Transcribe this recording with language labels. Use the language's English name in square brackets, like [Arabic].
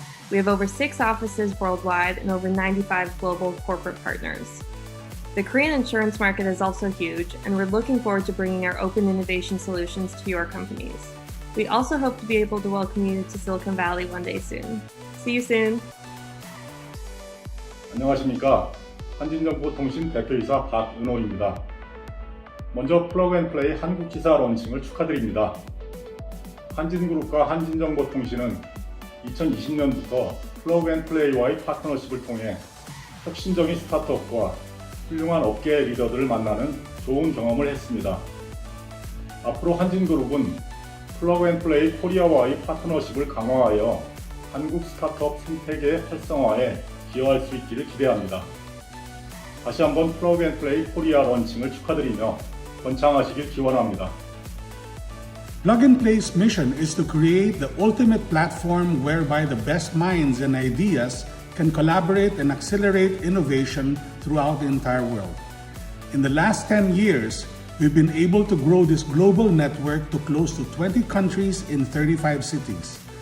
[English] We have over 6 offices worldwide and over 95 global corporate partners. The Korean insurance market is also huge, and we're looking forward to bringing our open innovation solutions to your companies. We also hope to be able to welcome you to Silicon Valley one day soon. See you soon! [Korean] 안녕하십니까. 한진정보통신 대표이사 박은호입니다. 먼저 플러그앤플레이 한국지사 런칭을 축하드립니다. 한진그룹과 한진정보통신은 2020년부터 플러그앤플레이와의 파트너십을 통해 혁신적인 스타트업과 훌륭한 업계의 리더들을 만나는 좋은 경험을 했습니다. 앞으로 한진그룹은 플러그앤플레이 코리아와의 파트너십을 강화하여 한국 스타트업 생태계 활성화에 기여할 수 있기를 기대합니다. 다시 한번 플러그앤플레이 코리아 런칭을 축하드리며 번창하시길 기원합니다. [English] Plug and Play's mission is to create the ultimate platform whereby the best minds and ideas can collaborate and accelerate innovation throughout the entire world. In the last 10 years, we've been able to grow this global network to close to 20 countries in 35 cities.